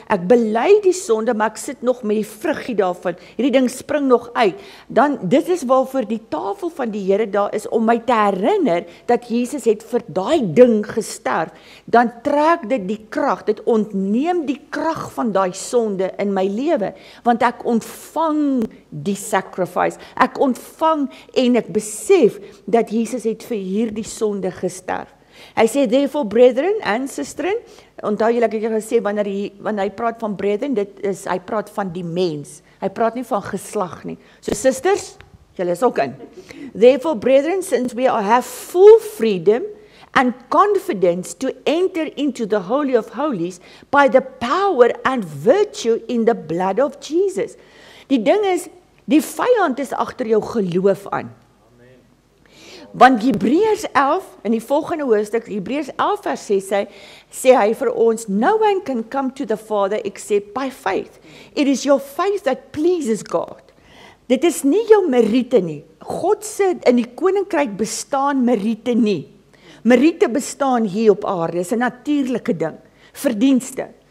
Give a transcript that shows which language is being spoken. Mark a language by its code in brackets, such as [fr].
[af] bely die sonde, maar ek sit nog met die vruggie daarvan, hierdie ding spring nog uit, dan dit is waarvoor die tafel van die Here daar is, om my te herinner, dat Jesus het vir daai ding gesterf, dan trek dit die krag, dit ontneem die krag van daai sonde in my lewe, want ek ontvang die sacrifice, ek ontvang en ek besef, dat Jesus het vir hierdie sonde gesterf. Hy sê, [en] therefore, brethren and sisters, [af] onthou julle, ek het gesê, wanneer hy praat van brethren, hy praat van die mens, hy praat nie van geslag nie. So sisters, julle is ook in. [en] Therefore, brethren, since we have full freedom and confidence to enter into the Holy of Holies by the power and virtue in the blood of Jesus. [af] Die ding is, die vyand is agter jou geloof aan. Want Hebreërs 11, in die volgende hoofstuk, Hebreërs 11 vers 6, sê hy vir ons, [en] no one can come to the Father except by faith. It is your faith that pleases God. [af] Dit is nie jou meriete nie. God se in die koninkryk bestaan meriete nie. Meriete bestaan hier op aarde, is 'n natuurlike ding, verdienste.